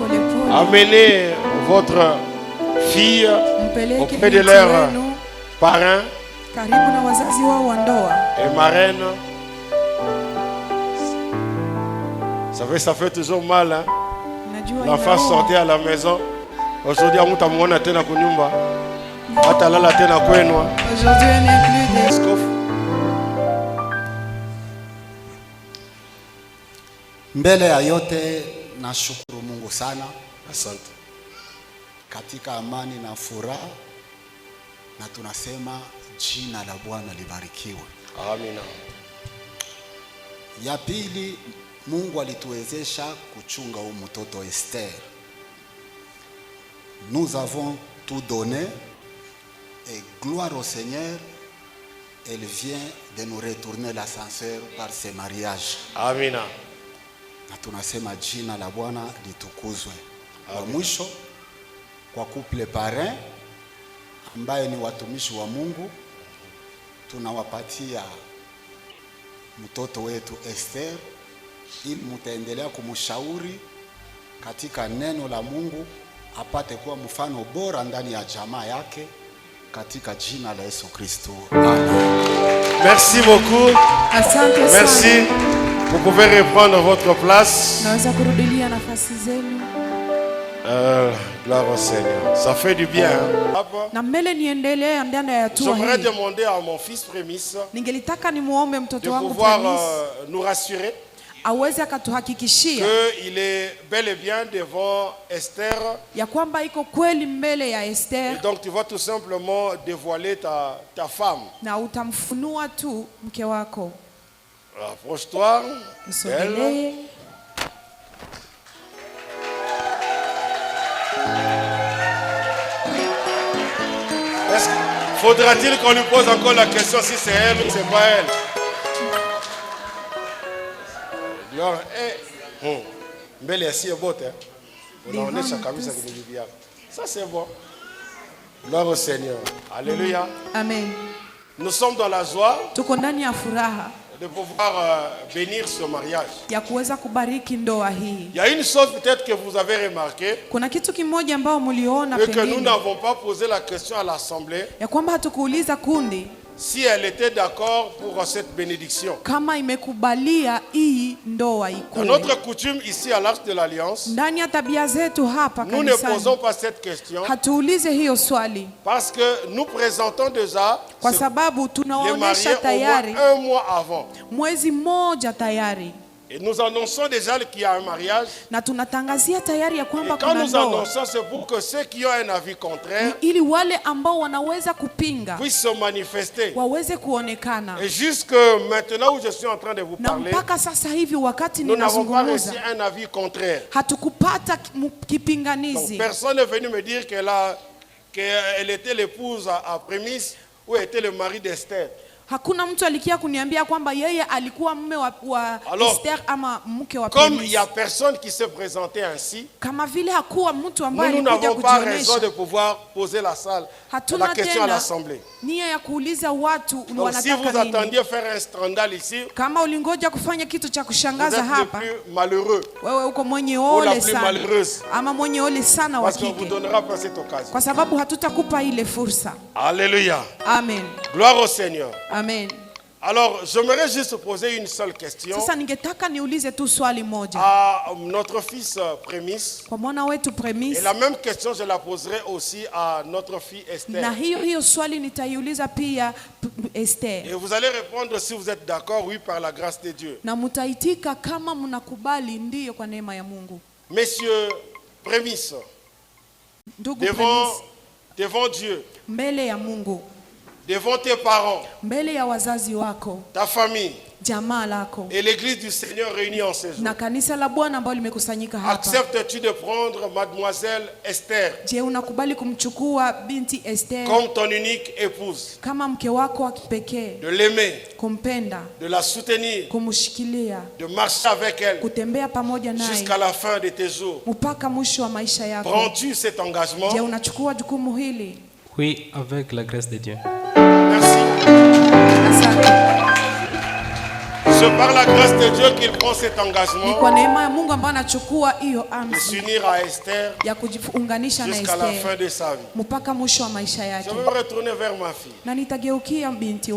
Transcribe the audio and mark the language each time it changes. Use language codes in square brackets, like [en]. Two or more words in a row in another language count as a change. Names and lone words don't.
[fr] Amenez votre fille auprès de leurs parents et marraines. Ça fait toujours mal, hein? L'enfant sortait à la maison. Aujourd'hui, on t'a montré [sw] tena kunyumba. Atalala tena kwenwa. [fr] Aujourd'hui, on n'est plus des... [sw] Mbele ya yote nashukuru Mungu sana. Asante. Katika amani na furaha, na tunasema jina la Bwana libarikiwe. Amina. Ya pili, Mungu alituwezesha kuchunga huyu mtoto Esther. [fr] Nous avons tout donné et gloire au Seigneur, elle vient de nous retourner l'ascenseur par ce mariage. [sw] Amina. Na tunasema jina la Bwana litukuzwe. Kwa mwisho, kwa [fr] couple parrain [sw] ambaye ni watumishi wa Mungu, tunawapatia mtoto wetu Esther ili mtaendelea kumshauri katika neno la Mungu apate kuwa mfano bora ndani ya jamaa yake katika jina la Yesu Kristo. Amen. [fr] Merci beaucoup. [sw] Asante sana. [fr] Merci. Vous pouvez reprendre votre place. [sw] Naweza kurudilia nafasi zenu. [fr] Gloire au Seigneur. Ça fait du bien. [sw] Na mbele niendelee ndani ya hatua hii. [fr] J'aimerais demander à mon fils Prémisse [sw] ningelitaka nimuombe mtoto wangu [fr] de pouvoir nous rassurer [sw] aweze akatuhakikishia [fr] qu'il est bel et bien devant Esther. [sw] Ya kwamba iko kweli mbele ya Esther. [fr] Et donc tu vas tout simplement dévoiler ta femme. [sw] Na utamfunua tu mke wako. [fr] Approche-toi. [sw] Msogelee. [fr] Faudra-t-il qu'on lui pose encore la question si c'est elle ou c'est pas elle? [sw] Mbele ya siye bote unaonesha kabisa kwenye bibi yako. [fr] Ça c'est bon. Gloire au Seigneur. Alléluia. Amen. Nous sommes dans la joie [sw] tuko ndani ya furaha [fr] de pouvoir bénir ce mariage. [sw] Ya kuweza kubariki ndoa hii. [fr] Il y a une chose peut-être que vous avez remarqué. [sw] Kuna kitu kimoja ambao mliona pengine. [fr] Que nous n'avons pas posé la question à l'assemblée. [sw] Ya kwamba hatukuuliza kundi [fr] si elle était d'accord pour cette bénédiction. [sw] Kama imekubalia hii ndoa ikuwe. [fr] Notre coutume ici à l'Arche de l'Alliance. [sw] Ndani ya tabia zetu hapa kanisani. [fr] Nous ne posons pas cette question. [sw] Hatuulize hiyo swali. [fr] Parce que nous présentons déjà [sw] kwa sababu tunaonesha tayari [fr] un mois avant. [sw] Mwezi mmoja tayari. [fr] Et nous annonçons déjà qu'il y a un mariage. [sw] Na tunatangazia tayari ya kwamba kuna ndoa. [fr] Et quand nous annonçons, c'est pour que ceux qui ont un avis contraire [sw] ili wale ambao wanaweza kupinga [fr] puissent se manifester. [sw] Waweze kuonekana. [fr] Et jusque maintenant où je suis en train de vous parler, [sw] na mpaka sasa hivi wakati [fr] nous n'avons pas reçu un avis contraire. [sw] Hatukupata kipinganizi. [fr] Donc personne n'est venu me dire qu'elle était l'épouse à Prémisse ou était le mari d'Esther. [sw] Hakuna mtu alikia kuniambia kwamba yeye alikuwa mume wa Esther ama mke wa Prémisse. [fr] Comme il y a personne qui s'est présenté ainsi, [sw] kama vile hakuwa mtu ambaye alikuja kujionesha. [fr] Nous n'avons pas raison de pouvoir poser la question à l'assemblée. [sw] Nia ya kuuliza watu wanataka nini. [fr] Si vous attendiez faire un scandale ici, [sw] kama ulingoja kufanya kitu cha kushangaza hapa, [fr] vous êtes le plus malheureux. [sw] Wewe uko mwenye ole sana. Ama mwenye ole sana wa kike. [fr] Parce qu'on vous donnera pas cette occasion. [sw] Kwa sababu hatutakupa ile fursa. [fr] Alléluia. Amen. Gloire au Seigneur. Amen. Alors, j'aimerais juste poser une seule question. [sw] Sasa ningetaka niulize tu swali moja. [fr] À notre fils Prémisse. [sw] Kwa mwana wetu Prémisse. [fr] Et la même question je la poserai aussi à notre fille Esther. [sw] Na hiyo swali nitaiuliza pia Esther. [fr] Et vous allez répondre si vous êtes d'accord, oui, par la grâce de Dieu. [sw] Na mtaitika kama mnakubali ndiyo kwa neema ya Mungu. [fr] Monsieur Prémisse. Devant Dieu. [sw] Mbele ya Mungu. [fr] Devant tes parents, [sw] mbele ya wazazi wako, [fr] ta famille, [sw] jamaa lako, [fr] et l'église du Seigneur réunie en ces jours, [sw] na kanisa la Bwana ambalo limekusanyika hapa, [fr] acceptes-tu de prendre mademoiselle Esther, [sw] je unakubali kumchukua binti Esther [fr] comme ton unique épouse, [sw] kama mke wako wa kipekee, [fr] de l'aimer, [sw] kumpenda, [fr] de la soutenir, [sw] kumshikilia, [fr] de marcher avec elle, [sw] kutembea pamoja naye [fr] jusqu'à la fin de tes jours? [sw] mpaka mwisho wa maisha yako. [fr] Prends-tu cet engagement? [sw] Je unachukua jukumu hili? [fr] Oui, avec la grâce de Dieu. Merci. C'est par la grâce de Dieu qu'il prend cet engagement de s'unir à Esther jusqu'à la fin de sa vie. Je vais me retourner vers ma fille.